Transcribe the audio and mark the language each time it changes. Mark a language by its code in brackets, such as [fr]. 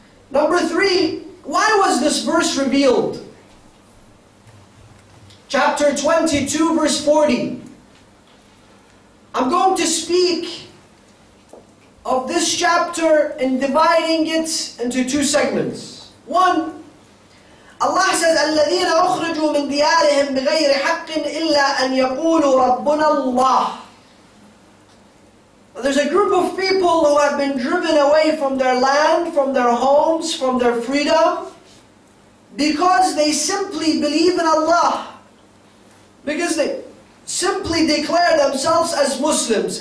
[en] Number 3, why was this verse revealed? Chapter 22, verse 40. I'm going to speak of this chapter and dividing it into 2 segments. [ar] 1, [en] Allah says, [ar] الَّذِينَ أُخْرِجُوا مِنْ دِيَارِهِمْ بِغَيْرِ حَقٍّ إِلَّا أَنْ يَقُولُوا رَبُّنَا اللَّهِ. [en] There's a group of people who have been driven away from their land, from their homes, from their freedom, because they simply believe in Allah. Because they simply declare themselves as Muslims.